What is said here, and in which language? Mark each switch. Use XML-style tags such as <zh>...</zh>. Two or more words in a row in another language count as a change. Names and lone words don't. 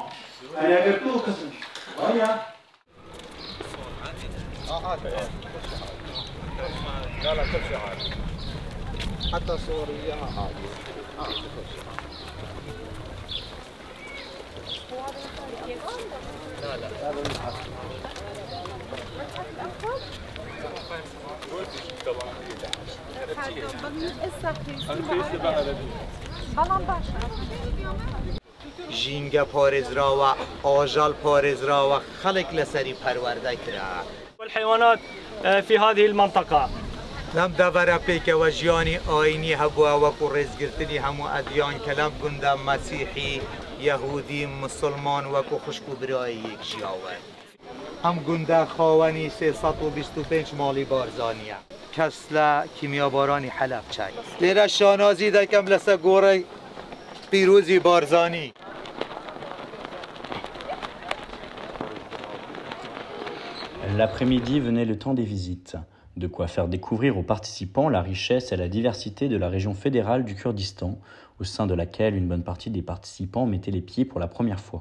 <ar>يعني قلتوه قسم وهي لا لا كل شيء عادي حتى صور وياها عادي لا لا</ar> <ckb>جینگا پارێز راوە ئاژال پارێز راوە خەڵک لەسەری پەروەردە کرا.</ckb> <ar>والحيوانات في هذه المنطقة.</ar> <ckb>لم دەبەرە پێکەوە ژیانی ئاینی هەبووە وەکو ڕێزگرتنی هەموو ئەدیان کە لەم گوندە مەسیحی یەهودی مسلمان وەکو خوشک و برای یەک ژیاوە. ئەم گوندە خاوەنی 325 ماڵی بارزانیە کەس لە کیمیابارانی حەلەب چای. لێرە شانازی دەکەم لەسەر گۆڕەی پیرۆزی بارزانی.</ckb> <fr>L'après-midi venait le temps des visites, de quoi faire découvrir aux participants la richesse et la diversité de la région fédérale du Kurdistan, au sein de laquelle une bonne partie des participants mettaient les pieds pour la première fois.</fr>